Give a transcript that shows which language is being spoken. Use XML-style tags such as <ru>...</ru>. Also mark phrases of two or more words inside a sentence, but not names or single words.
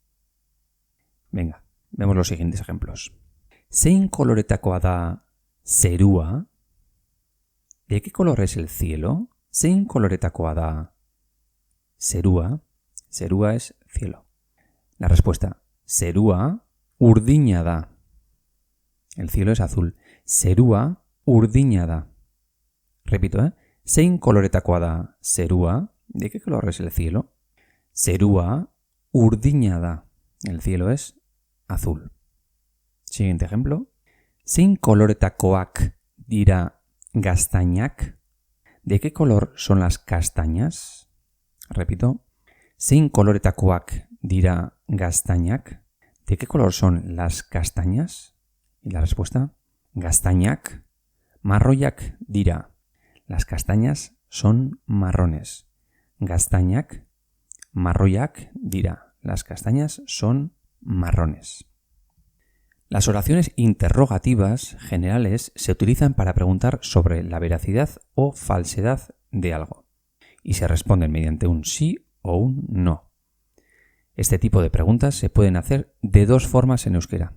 <es>Venga, vemos los siguientes ejemplos.</es> <eu>Zein koloretakoa da zerua?</eu> <es>¿De qué color es el cielo?</es> <eu>Zein koloretakoa da zerua?</eu> <es>Zerua es cielo. La respuesta.</es> <eu>Zerua urdina da.</eu> <es>El cielo es azul.</es> <eu>Zerua urdina da. Repito, Zein koloretakoa da zerua?</eu> <es>¿De qué color es el cielo?</es> <eu>Zerua urdina da.</eu> <es>El cielo es azul. Siguiente ejemplo.</es> <eu>Zein koloretakoak dira gaztainak?</eu> <es>¿De qué color son las castañas? Repito.</es> <eu>Zein koloretakoak dira gaztainak.</eu> <es>¿De qué color son las castañas? Y la respuesta,</es> <eu>gaztainak marroiak dira.</eu> <es>Las castañas son marrones.</es> <eu>Gaztainak marroiak dira.</eu> <es>Las castañas son marrones. Las oraciones interrogativas generales se utilizan para preguntar sobre la veracidad o falsedad de algo y se responden mediante un sí o un no. Este tipo de preguntas se pueden hacer de dos formas en euskera.</es>